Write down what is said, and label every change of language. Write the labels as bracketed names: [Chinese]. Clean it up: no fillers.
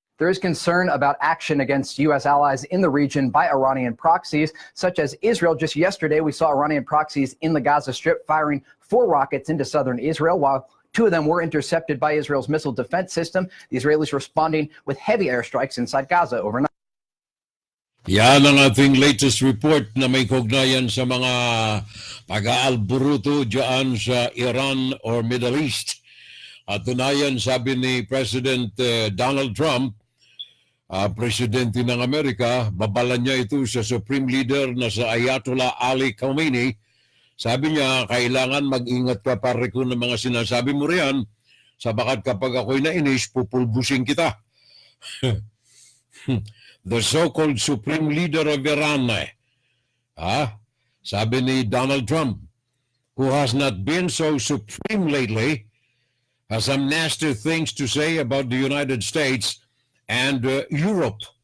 [English] There is concern about action against U.S. allies in the region by Iranian proxies, such as Israel. Just yesterday, we saw Iranian proxies in the Gaza Strip firing 4 rockets into southern Israel, while 2 of them were intercepted by Israel's missile defense system. The Israelis responding with heavy airstrikes inside Gaza overnight. [Filipino] Yan ang ating latest report na may kugnayan sa mga pag-aalburuto dyan sa Iran or Middle East. At tunayan, sabi ni President Donald Trump, Presidente ng Amerika, babala niya ito sa Supreme Leader na sa Ayatollah Ali Khamenei. Sabi niya, kailangan mag-ingat ka pare ko ng mga sinasabi mo riyan, sabagat kapag ako'y nainis, pupulbusin kita. [English] The so-called Supreme Leader of Iran, [Filipino] sabi ni Donald Trump, [English] who has not been so supreme lately, has some nasty things to say about the United States and Europe.